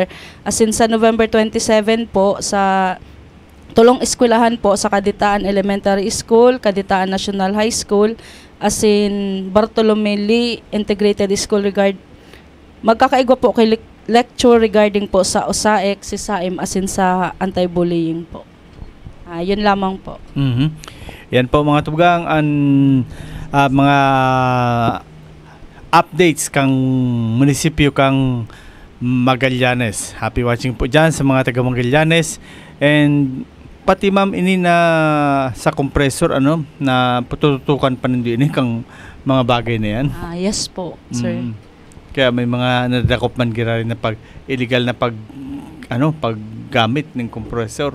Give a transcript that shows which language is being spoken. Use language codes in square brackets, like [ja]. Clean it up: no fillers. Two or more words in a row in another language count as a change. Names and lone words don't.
[bik] As in, sa November 27 po, sa tulong eskwelahan po sa Kaditaan Elementary School, Kaditaan National High School, as in Bartolome Lee Integrated School magkakaigwa po kay lecture regarding po sa OSAIC, si SAIM, as in sa anti-bullying po. [tl] Yun lamang po. [bik] Yan po mga tugang mga updates kang munisipyo kang Magallanes. [en] Happy watching [bik] po dyan sa mga taga Magallanes. And pati ma'am ini na sa compressor na pututukan pa ninyo ini kang mga bagay na yan. Yes po, sir. Kaya may mga nadakop man gira rin na illegal na paggamit ng compressor.